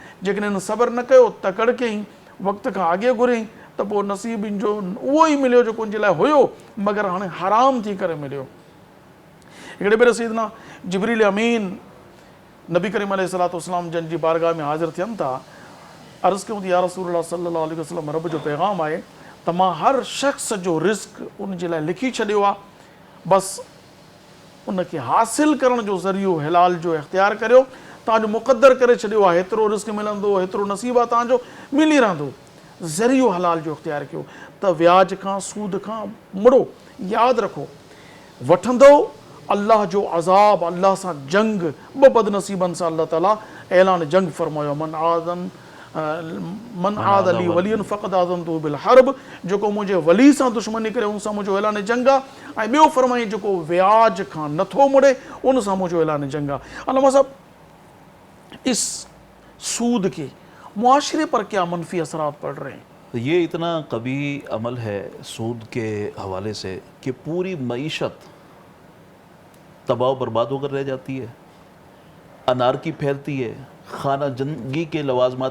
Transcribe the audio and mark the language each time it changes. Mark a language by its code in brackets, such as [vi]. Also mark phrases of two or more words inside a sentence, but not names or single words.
[sd] जेकॾहिं हिन सब्र न कयो, तकड़ि कयईं, वक़्त खां अॻे घुरियईं त पोइ नसीबनि जो उहो ई मिलियो जेको उनजे लाइ हुयो, मगर हाणे हराम थी करे मिलियो। हिकिड़े भेरे सैयदना जिब्रील अमीन नबी करीम अलैहिस्सलाम जन जी बारगाह में हाज़िर थियनि था, अर्ज़ु कयूं त [ar] يا رسول الله صلى الله عليه وسلم, [sd] रब जो पैगाम आहे त मां हर शख़्स जो रिज़्क़ उनजे लाइ लिखी छॾियो आहे, बसि उनखे हासिल करण जो ज़रियो हिलाल जो इख़्तियार करियो, तव्हांजो मुक़दर करे छॾियो आहे, हेतिरो रिज़्क़ मिलंदो, हेतिरो नसीब आहे तव्हांजो, मिली रहंदो, ज़रियो हलाल जो इख़्तियार कयो। त व्याज खां सूद खां मुड़ो, यादि रखो, वठंदो अल्लाह जो अज़ाब, अल्लाह सां जंग, ॿ बदनसीबनि सां अल्लाह ताला ऐलान जंग फरमायो, [ar] من عادى لي وليا فقد آذنته بالحرب, [sd] जेको मुंहिंजे वली सां दुश्मनी करे उन सां मुंहिंजो ऐलान जंग आहे। ऐं ॿियो फरमाई जेको व्याज खां नथो मुड़े उन सां मुंहिंजो ऐलान जंग आहे। [ur] علامہ صاحب، اس سود کے معاشرے پر کیا منفی اثرات پڑ رہے ہیں? تو یہ اتنا کبھی عمل ہے سود کے حوالے سے کہ پوری معیشت تباہ برباد ہو کر رہ جاتی ہے، انارکی پھیلتی ہے، خانہ جنگی کے لوازمات.